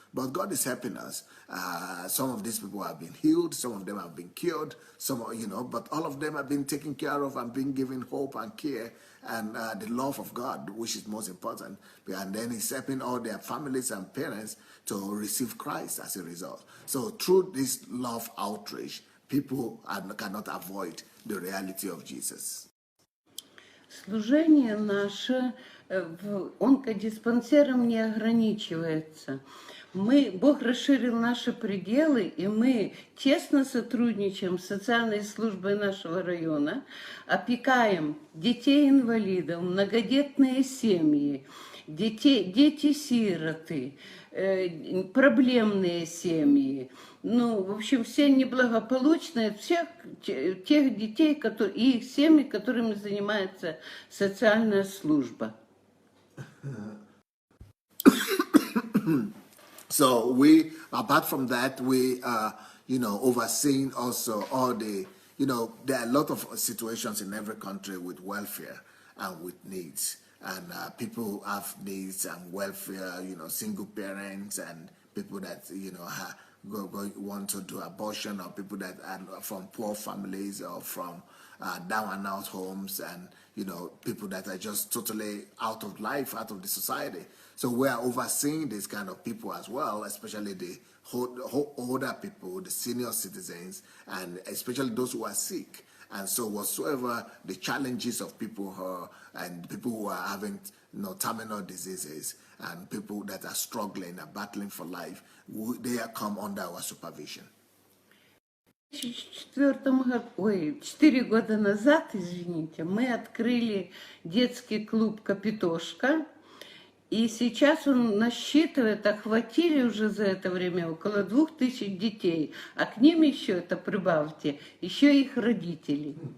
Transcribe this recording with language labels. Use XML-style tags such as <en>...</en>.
<en>But God is helping us. Some of these people have been healed, some of them have been cured, but all of them have been taken care of and been given hope and care and the love of God, which is most important. And then He's helping all their families and parents to receive Christ as a result. So through this love outreach, people cannot avoid the reality of Jesus.</en> <ru>Служение наше в онкодиспансером не ограничивается. Бог расширил наши пределы, и мы тесно сотрудничаем с социальной службой нашего района, опекаем детей-инвалидов, многодетные семьи, дети-сироты, проблемные семьи. В общем, все неблагополучные, всех тех детей и их семьи, которыми занимается социальная служба.</ru> <en>So apart from that, we are, overseeing also all the, there are a lot of situations in every country with welfare and with needs. And people have needs and welfare, single parents and people that, want to do abortion, or people that are from poor families or from down and out homes, and, people that are just totally out of life, out of the society. So we are overseeing these kind of people as well, especially the older people, the senior citizens, and especially those who are sick. And so whatsoever the challenges of people and people who are having terminal diseases and people that are struggling and battling for life, they come under our supervision.</en> <ru>4 года назад, извините, мы открыли детский клуб «Капитошка», и сейчас он насчитывает, охватили уже за это время около 2000 детей, а к ним еще, это прибавьте, еще их родители.</ru>